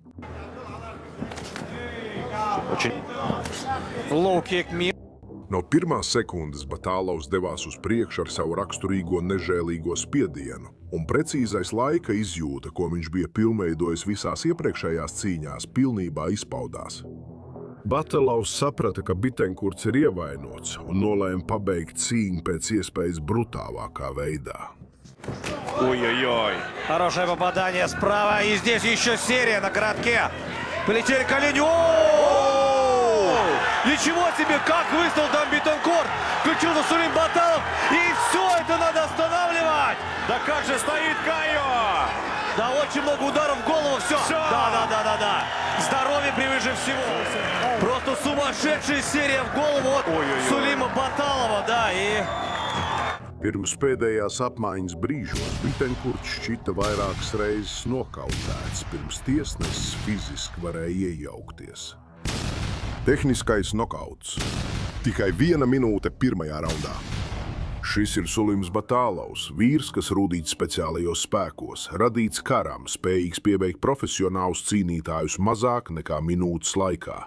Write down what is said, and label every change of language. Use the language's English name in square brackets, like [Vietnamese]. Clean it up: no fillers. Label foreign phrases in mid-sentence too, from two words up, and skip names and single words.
[Latvian] No pirmās sekundes Batalovs devās uz priekšu ar savu raksturīgo nežēlīgo spiedienu, un precīzais laika izjūta, ko viņš bija pilnveidojis visās iepriekšējās cīņās, pilnībā izpaudās. Batalovs saprata, ka Bitenkurts ir ievainots un nolēma pabeigt cīņu pēc iespējas brutālākā veidā. [Russian] Ой-ой-ой. Хорошее попадание справа. И здесь еще серия на коротке. Полетели колени. Ничего себе, как выставил там Бетанкор. Включился Сулим Баталов. И все это надо останавливать. Да как же стоит Кайо! Да, очень много ударов в голову. Все. Да. Здоровье превыше всего. Просто сумасшедшая серия в голову от Сулима Баталова. Да, и... [Latvian] Pirms pēdējās apmaiņas brīžos Bitenkurts šķita vairākas reizes nokautēts, pirms tiesnesis fiziski varēja iejaukties. Tehniskais nokauts. Tikai 1 minūte pirmajā raundā. Šis ir Sulims Batālovs, vīrs, kas rūdīts speciālajos spēkos, radīts karam, spējīgs piebeigt profesionālus cīnītājus mazāk nekā minūtes laikā.